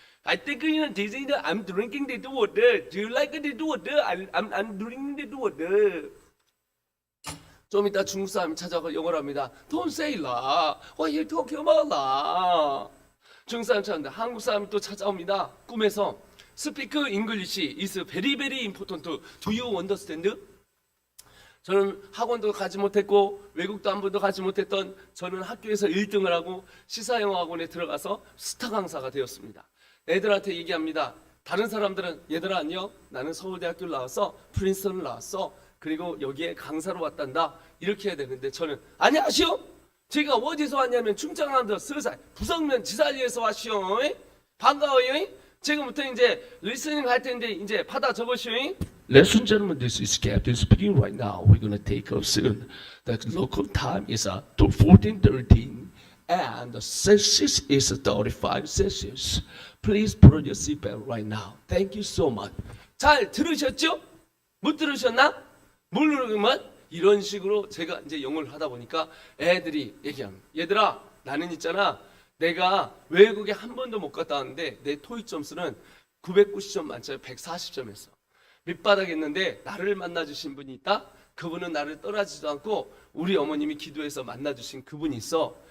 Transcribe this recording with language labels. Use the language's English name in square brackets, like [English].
[English] I think I'm drinking the water. Do you like the water? I'm drinking the water. [Korean] 좀 이따 중국 사람이 찾아가 영어를 합니다. [English] Don't say la. What are you talking about la? [Korean] 중국 사람 찾아옵니다. 한국 사람이 또 찾아옵니다. 꿈에서 [English] Speak English is very very important. Do you understand? [Korean] 저는 학원도 가지 못했고 외국도 한 번도 가지 못했던 저는 학교에서 1등을 하고 시사영어학원에 들어가서 스타 강사가 되었습니다. 애들한테 얘기합니다. 다른 사람들은 얘들아 안녕, 나는 서울대학교를 나왔어, 프린스턴을 나왔어, 그리고 여기에 강사로 왔단다, 이렇게 해야 되는데 저는 안녕하시오, 제가 어디서 왔냐면 충청남도 서산 부성면 지사리에서 왔시오. 반가워요. 지금부터 이제 리스닝 할 텐데 이제 받아 적으시오. [English] Ladies and gentlemen, this is Captain speaking right now. We're going to take off soon. The local time is 14:13 and the Celsius is 35 Celsius. Please put on your seatbelt right now. Thank you so much. [Korean] 잘 들으셨죠? 못 들으셨나? 모르면 이런 식으로 제가 이제 영어를 하다 보니까 애들이 얘기합니다. 얘들아, 나는 있잖아, 내가 외국에 한 번도 못 갔다 왔는데 내 토익 점수는 990점 만점에 140점이었어. 밑바닥에 있는데 나를 만나주신 분이 있다. 그분은 나를 떠나지도 않고 우리 어머님이 기도해서 만나주신 그분이 있어.